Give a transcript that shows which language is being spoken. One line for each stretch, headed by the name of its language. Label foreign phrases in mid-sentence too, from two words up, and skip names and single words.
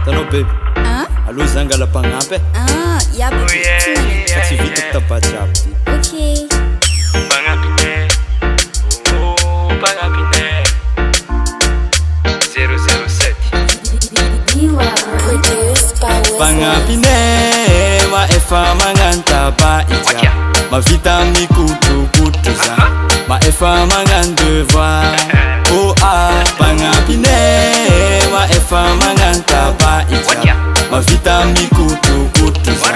Malagasy: baby. Allô zangala pagnampy.
English: Ya baby.
Malagasy: Fa tsy vitako tapatsy aby ty. Okay. Pagnampine. Oh, pagnampine. 007.
English: Produced by West.
Malagasy: Pagnampine ma efa magnantaba ija. Mavita amin'ny kotokoto za. Ma efa magnano devoir. Oh ah, pagnampine ma efa magnantaba ija. Mavita amin'ny kotokoto za.